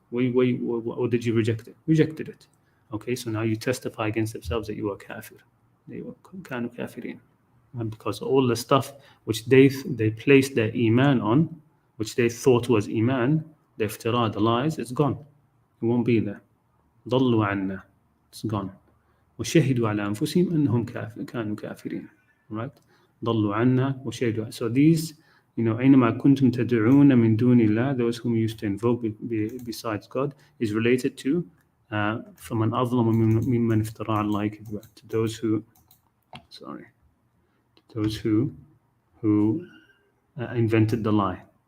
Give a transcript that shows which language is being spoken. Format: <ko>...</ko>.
<en>Or did you reject it? Rejected it. Okay, so now you testify against themselves that you are kafir. They were kind of Kafireen. Because all the stuff which they placed their iman on, which they thought was iman, the iftira, the lies, it's gone. It won't be there.</en> <ar>ضلوا عنا.</ar> <en>It's gone.</en> <ar>وشهدوا على أنفسهم أنهم كانوا كافرين.</ar> <en>Right?</en> <ar>ضلوا عنا وشهدوا.</ar> <en>So these,</en> <ar>أينما كنتم تدعون من دون الله,</ar> <en>those whom you used to invoke besides God, is related to</en> <ar>فمن أظلم ممن افترى على الله كذبا.</ar> <en>To those who invented the lie.</en>